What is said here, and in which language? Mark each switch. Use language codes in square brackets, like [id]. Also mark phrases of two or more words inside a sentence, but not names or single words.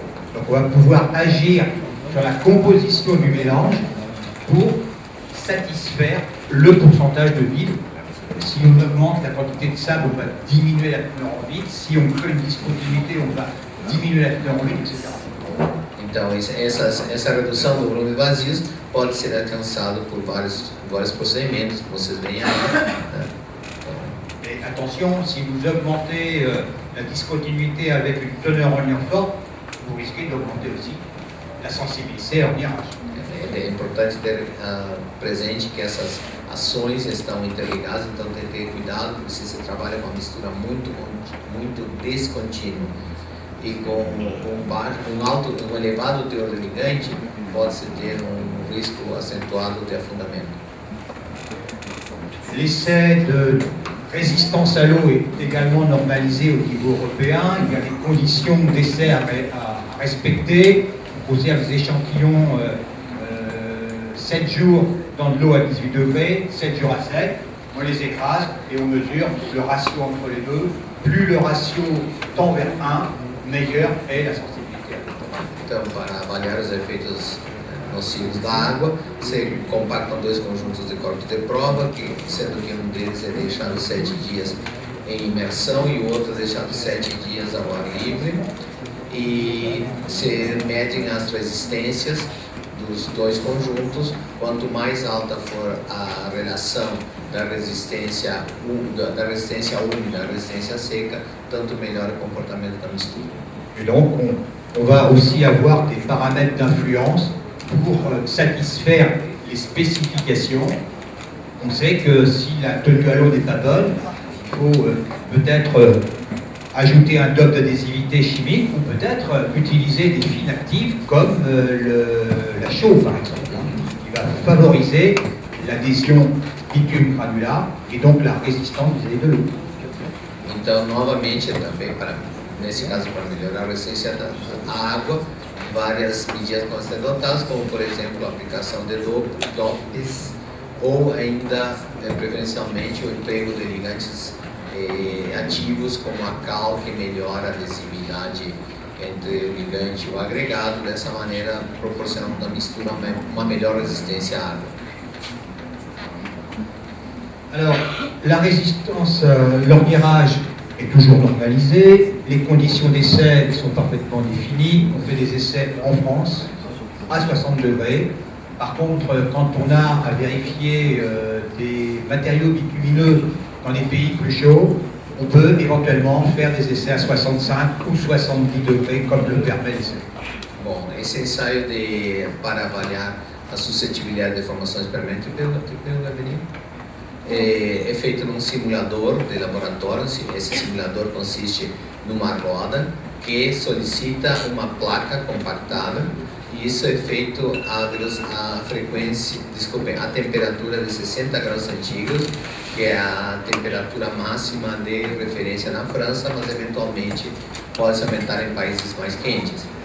[fr] Donc on va pouvoir agir sur la composition du mélange pour satisfaire le pourcentage de vide. Si on augmente la quantité de sable, on va diminuer la teneur en vide. Si on crée une discontinuité, on va diminuer la teneur en vide, etc. [pt] Então, essa redução do volume de vazios pode ser alcançado por vários procedimentos, que vocês veem aí. Né? [fr] Et attention, si vous augmentez la discontinuité avec une teneur en liant forte, vous risquez d'augmenter aussi la sensibilité ao mirage. [pt] É importante ter presente que essas ações estão interligadas, então tem que ter cuidado se você trabalha com uma mistura muito descontínua e com um elevado teor de ligante, pode-se ter um risco acentuado de afundamento. [fr] L'essai de résistance à l'eau est également normalisé au niveau européen. Il y a des conditions d'essai à respecter. Vous posez des échantillons 7 jours dans de l'eau à 18 degrés, 7 jours à sec. On les écrase et on mesure le ratio entre les deux. Plus le ratio tend vers 1, meilleure est la sensibilité. [pt] Então, para avaliar os efeitos nocivos da água, você compactam dois conjuntos de corpos de prova, sendo que um deles é deixado 7 dias em imersão e o outro é deixado 7 dias ao ar livre, e se medem as resistências dos dois conjuntos. Quanto mais alta for a relação da resistência úmida à resistência seca, tanto melhor o comportamento da mistura. [fr] Et donc, on va aussi avoir des paramètres d'influence pour satisfaire les spécifications. On sait que si la tenue à l'eau n'est pas bonne, il faut peut-être ajouter un dopes d'adhésivité chimique ou peut-être utiliser des fils actifs comme la chaux par exemple, qui va favoriser l'adhésion bitume granular et donc la résistance vis-à-vis de l'eau. [pt] Então, novamente, também nesse caso para melhorar a resistência à água, várias medidas podem ser adotadas, como por exemplo a aplicação de dopes ou ainda preferencialmente o emprego de ligantes ativos como a cal, que melhora a adesividade entre o ligante e o agregado, dessa maneira proporcionando à mistura uma melhor resistência à água. [fr] Alors, la résistance, l'ornirage est toujours normalisé, les conditions d'essai sont parfaitement définies, on fait des essais en France à 60 degrés. Par contre, quand on a à vérifier des matériaux bitumineux dans des pays plus chauds, on peut éventuellement faire des essais à 65 ou 70 degrés comme le permet l'essai. [pt] Bom, esse ensaio para avaliar a suscetibilidade de formações permanentes é feito num simulador de laboratório. Esse simulador consiste numa roda que solicita uma placa compactada, e isso é feito a temperatura de 60 graus centígrados, que é a temperatura máxima de referência na França, mas eventualmente pode se aumentar em países mais quentes.